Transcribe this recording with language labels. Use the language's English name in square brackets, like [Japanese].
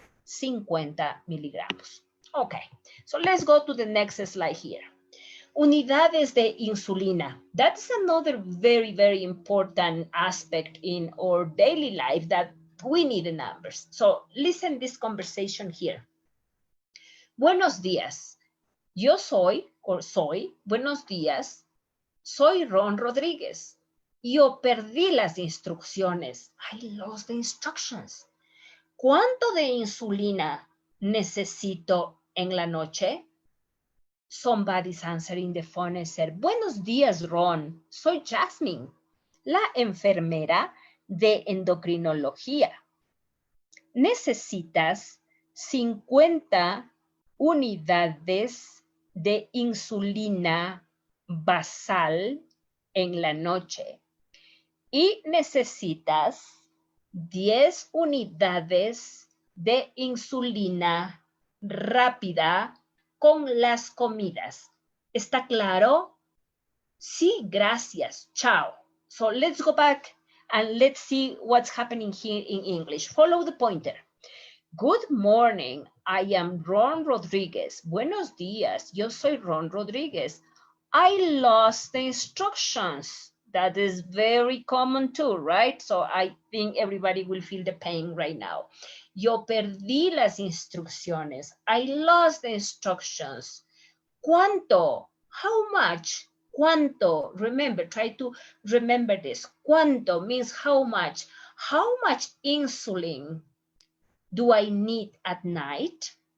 [Spanish] 50 miligramos. [English] Okay, so let's go to the next slide here. [Spanish] Unidades de insulina. [English] That's another very, very important aspect in our daily life that we need the numbers. So listen this conversation here. [Spanish] Buenos días. Yo soy, buenos días, soy Ron Rodríguez. Yo perdí las instrucciones. [English] I lost the instructions. [Spanish] ¿Cuánto de insulina necesito en la noche? [English] Somebody's answering the phone and said, [Spanish] buenos días, Ron. Soy Jasmine, la enfermera de endocrinología. Necesitas 50 unidades de insulina basal en la noche y necesitas 10 unidades de insulina rápida con las comidas. ¿Está claro? Sí, gracias. Chao. [English] So let's go back and let's see what's happening here in English. Follow the pointer. Good morning. I am Ron Rodriguez. [Spanish] Buenos días. Yo soy Ron Rodriguez. [English] I lost the instructions. That is very common too, right? So I think everybody will feel the pain right now. [Spanish] Yo perdí las instrucciones. [English] I lost the instructions. ¿Cuánto? How much? ¿Cuánto? Remember, try to remember this. ¿Cuánto means how much? How much insulin do I need at night?